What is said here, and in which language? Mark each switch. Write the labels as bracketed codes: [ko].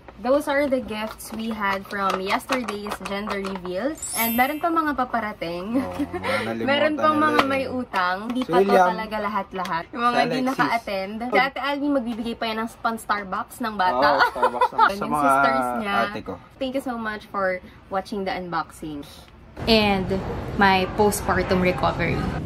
[en] Those are the gifts we had from yesterday's gender reveal. [tl] And meron pa mga paparating. Meron pang mga may utang. Hindi pa to talaga lahat-lahat. Yung mga hindi naka-attend. Si Ate Alvin magbibigay pa yan ng Starbucks ng bata. Oo, Starbucks naman. Sa Yung mga sisters niya. ate ko. [en] Thank you so much for watching the unboxing. And my postpartum recovery.